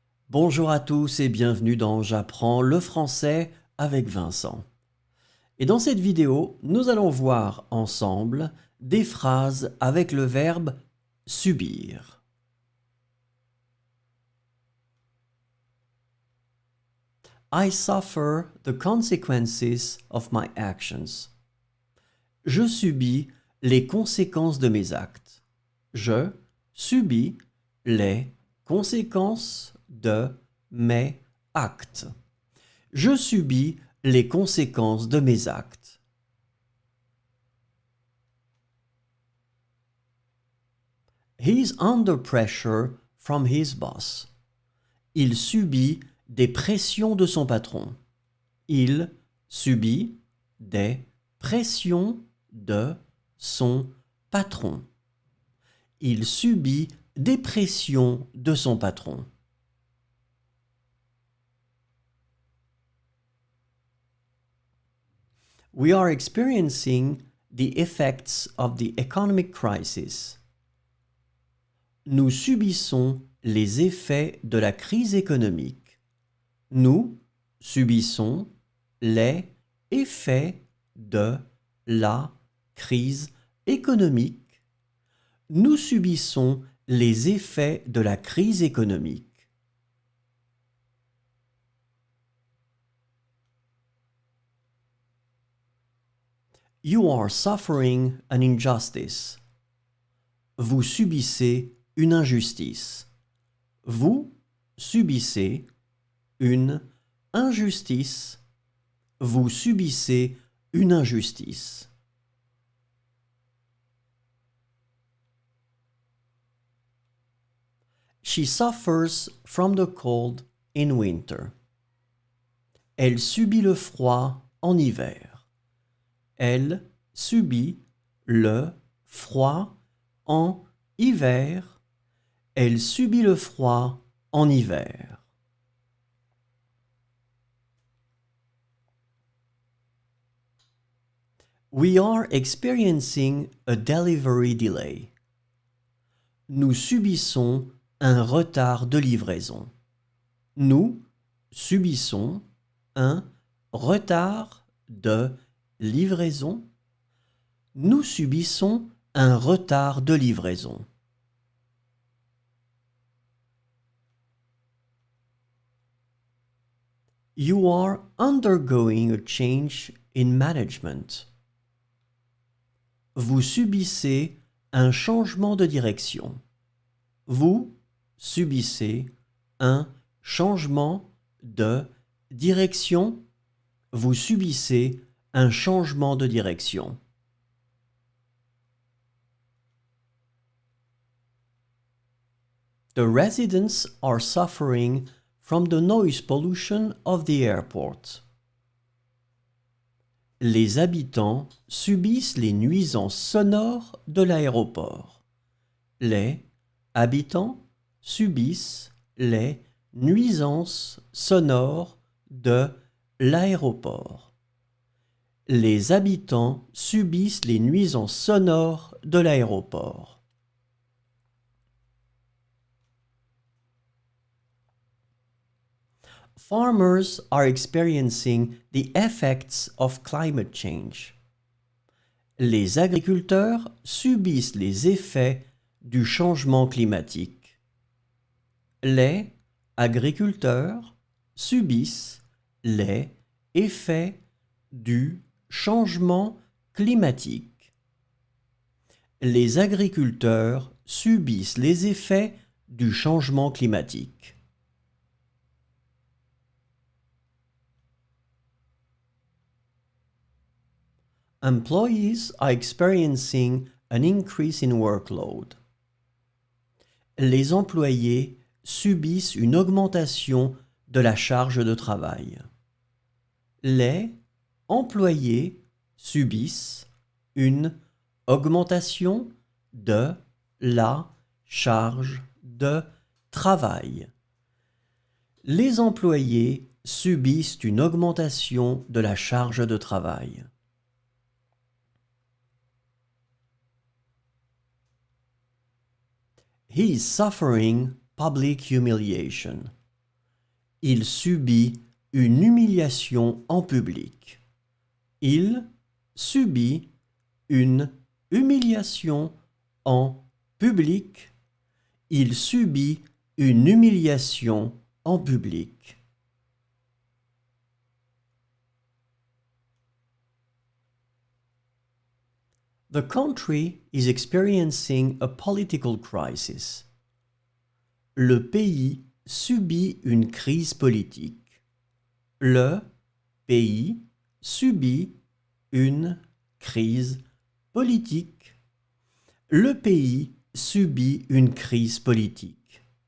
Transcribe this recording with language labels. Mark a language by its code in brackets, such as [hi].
[fr] Bonjour à tous et bienvenue dans J'apprends le français avec Vincent. Et dans cette vidéo, nous allons voir ensemble des phrases avec le verbe subir. [en] I suffer the consequences of my actions. [fr] Je subis les conséquences de mes actes. Je subis les conséquences de mes actes. Je subis les conséquences de mes actes. [en] He's under pressure from his boss. [fr] Il subit des pressions de son patron. Il subit des pressions de son patron. Il subit des pressions de son patron. [en] We are experiencing the effects of the economic crisis. [fr] Nous subissons les effets de la crise économique. Nous subissons les effets de la crise économique. Nous subissons les effets de la crise économique. [en] You are suffering an injustice. [fr] Vous subissez une injustice. Vous subissez une injustice. Vous subissez une injustice. [en] She suffers from the cold in winter. [fr] Elle subit le froid en hiver. Elle subit le froid en hiver. Elle subit le froid en hiver. [en] We are experiencing a delivery delay. [fr] Nous subissons un retard de livraison. Nous subissons un retard de livraison. Nous subissons un retard de livraison. [en] You are undergoing a change in management. [fr] Vous subissez un changement de direction. Vous subissez un changement de direction. Vous subissez un changement de direction. [en] The residents are suffering from the noise pollution of the airport. [fr] Les habitants subissent les nuisances sonores de l'aéroport. Les habitants subissent les nuisances sonores de l'aéroport. Les habitants subissent les nuisances sonores de l'aéroport. [en] Farmers are experiencing the effects of climate change. [fr] Les agriculteurs subissent les effets du changement climatique. Les agriculteurs subissent les effets du changement climatique. Les agriculteurs subissent les effets du changement climatique. [en] Employees are experiencing an increase in workload. [fr] Les employés subissent une augmentation de la charge de travail. Les employés subissent une augmentation de la charge de travail. Les employés subissent une augmentation de la charge de travail. [en] He is suffering public humiliation. [fr] Il subit une humiliation en public. Il subit une humiliation en public. Il subit une humiliation en public. [en] The country is experiencing a political crisis. [fr] Le pays subit une crise politique. Le pays subit une crise politique. Le pays subit une crise politique.